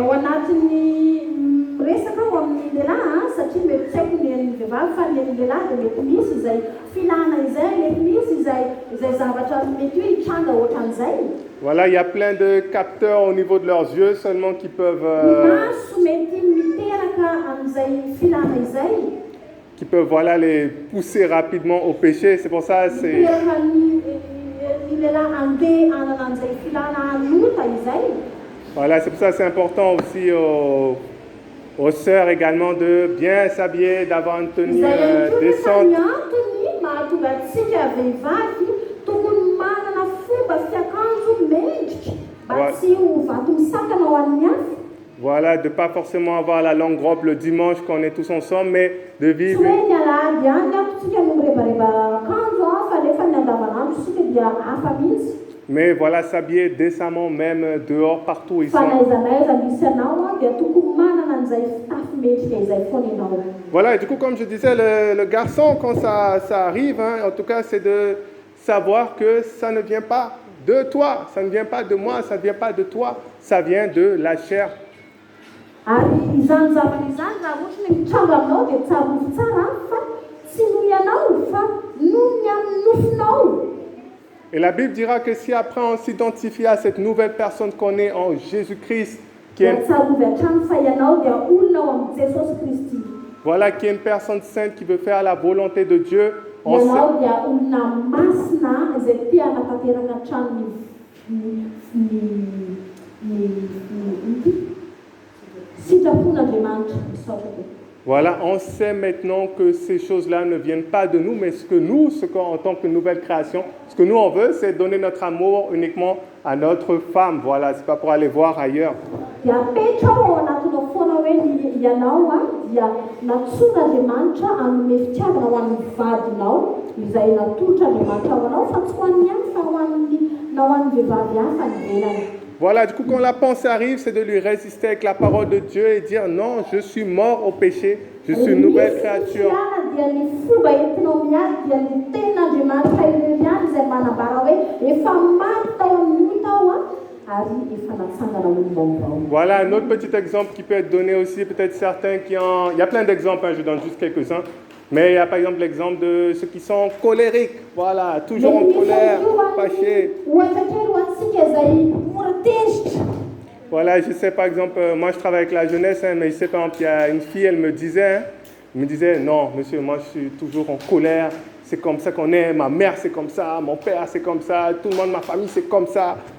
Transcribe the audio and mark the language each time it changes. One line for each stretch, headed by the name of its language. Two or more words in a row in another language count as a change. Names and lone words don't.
French: voilà, il y a plein de capteurs au niveau de leurs yeux seulement qui peuvent voilà, les pousser rapidement au péché. C'est pour ça c'est voilà, c'est pour ça c'est important aussi aux sœurs également de bien s'habiller, d'avoir une tenue décente.
Malagasy: antsika vehivavy tokony manana fomba fiakanjo mendrika mba tsy ho vato misakana ho an'ny hafa.
French: Voilà, de ne pas forcément avoir la longue robe le dimanche quand on est tous ensemble, mais de
Malagasy: Tsy
French: vivre.
Malagasy: hoe ny alahady ihany tsika no mirebareba akanjo fa nefa ny andavanandro isika dia hafa mihitsy.
French: Mais voilà, s'habiller décemment, même dehors, partout où ils
Malagasy: Fa
French: sont.
Malagasy: n'aiza misy anao dia tokony manana an'izay fitafy mendrika izay foana ianao.
French: Voilà, et du coup, comme je disais, le garçon, quand ça arrive, hein, en tout cas, c'est de savoir que ça ne vient pas de toi, ça ne vient pas de moi, ça ne vient pas de toi, ça vient de la chair.
Malagasy: Ary izany zavatra izany raha ohatra ny mitranga aminao dia tsarovo tsara fa tsy noho ianao fa noho ny amin'ny nofinao.
French: Et la Bible dira que si après on s'identifie à cette nouvelle personne qu'on est en Jésus-Christ, qui est,
Malagasy: Tsarovy hatrany fa ianao dia olona ao amin'ny Jesosy Kristy.
French: voilà, qui est une personne sainte qui veut faire la volonté de Dieu, on
Malagasy: Ianao
French: sait,
Malagasy: dia olona masina izay te hanatanteraka hatrany sitrapon'Andriamanitra misaotra be.
French: voilà, on sait maintenant que ces choses-là ne viennent pas de nous, mais ce qu'en tant que nouvelle création, ce que nous on veut, c'est donner notre amour uniquement à notre femme. Voilà, c'est pas pour aller voir ailleurs.
Malagasy: Dia petra ao anatinao foana hoe ianao dia natsoran'Andriamanitra hanome fitiavana ho an'ny vadinao izay natolotr'Andriamanitra ao anao fa tsy ho an'ny hafa fa ho an'ny vehivavy hafa ny velany.
French: Voilà, du coup, quand la pensée arrive, c'est de lui résister avec la parole de Dieu et dire non, je suis mort au péché, je suis une nouvelle créature.
Malagasy: Dia ny fomba entinao miady dia ny ten'Andriamanitra ihany izay manambara hoe efa maty tao amin'ny tao ary efa natsangana olombavao.
French: Voilà un autre petit exemple qui peut être donné aussi, peut-être certains qui ont... Il y a plein d'exemples, hein, je donne juste quelques-uns. Mais il y a par exemple l'exemple de ceux qui sont colériques, voilà, toujours en colère, fâchés. Voilà, je sais par exemple, moi je travaille avec la jeunesse, hein, mais je sais par exemple, il y a une fille, elle me disait, non monsieur, moi je suis toujours en colère, c'est comme ça qu'on est, ma mère c'est comme ça, mon père c'est comme ça, tout le monde, ma famille c'est comme ça.